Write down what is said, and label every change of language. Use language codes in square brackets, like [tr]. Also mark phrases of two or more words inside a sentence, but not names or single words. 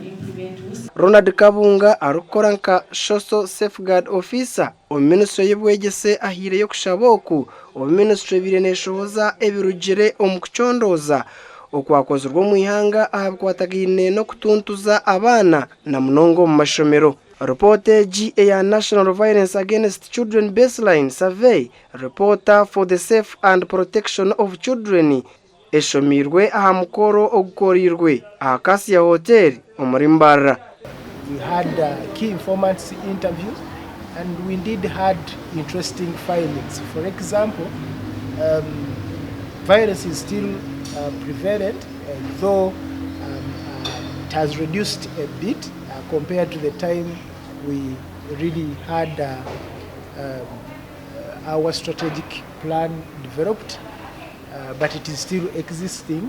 [nyn] Ronald Kabunga arukora nka [en] Social Safeguard Officer [nyn] o Ministry y'Obwegyese ahire yo kushaboku o Ministry bireneshoza ebirugire omukuchondoza okwakozerwa mu ihanga ahabwatagine no kutuntuza abana na munongo mu mashomero. [en] Reportage ya National Violence Against Children Baseline Survey, reporter for the safe and protection of children, [nyn] eshomirwe aha mukoro ogukorirwe aha kasi ya hotel omuri Mbarara. [en] We had key informants interviews and we indeed had interesting findings. For example, violence is still prevalent, though it has reduced a bit compared to the time we really had our strategic plan developed, but it is still existing.